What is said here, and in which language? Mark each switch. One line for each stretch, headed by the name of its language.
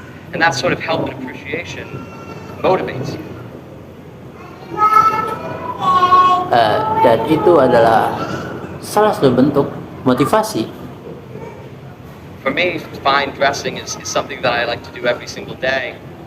English: And that sort of help and appreciation motivates you.
Indonesian: Dan itu adalah salah satu bentuk motivasi.
English: For me, fine dressing is something that I like to do every single day.